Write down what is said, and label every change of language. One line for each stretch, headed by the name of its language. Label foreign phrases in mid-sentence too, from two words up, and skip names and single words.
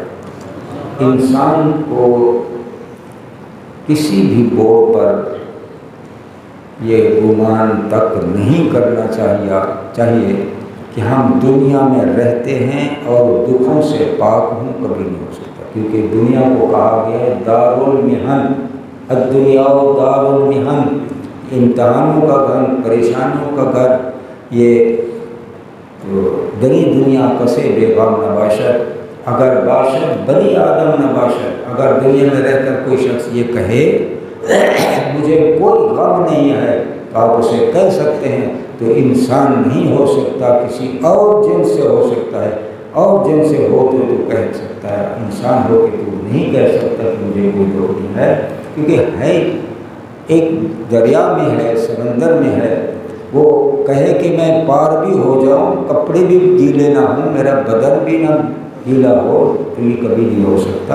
Urdu: انسان کو کسی بھی موڑ پر یہ گمان تک نہیں کرنا چاہیے کہ ہم دنیا میں رہتے ہیں اور دکھوں سے پاک ہوں، کبھی نہیں ہو سکتا، کیونکہ دنیا کو کہا گیا ہے
Arabic: دار المحن، الدنیا دار المحن،
Urdu: امتحانوں کا گھر، پریشانیوں کا گھر۔
Persian: یہ بنی دنیا کسے بے غم نباشد، اگر باشد بنی آدم نباشد،
Urdu: اگر دنیا میں رہ کر کوئی شخص یہ کہے مجھے کوئی غم نہیں ہے، تو آپ اسے کہہ سکتے ہیں تو انسان نہیں ہو سکتا، کسی اور جن سے ہو سکتا ہے، اور جن سے ہو تو کہہ سکتا ہے، انسان ہو کے تو نہیں کہہ سکتا کہ مجھے کوئی دکھ نہیں ہے، کیونکہ ہے ایک دریا میں ہے، سمندر میں ہے، وہ کہے کہ میں پار بھی ہو جاؤں، کپڑے بھی گیلے نہ ہوں، میرا بدن بھی نہ گیلا ہو، تو یہ کبھی نہیں ہو سکتا۔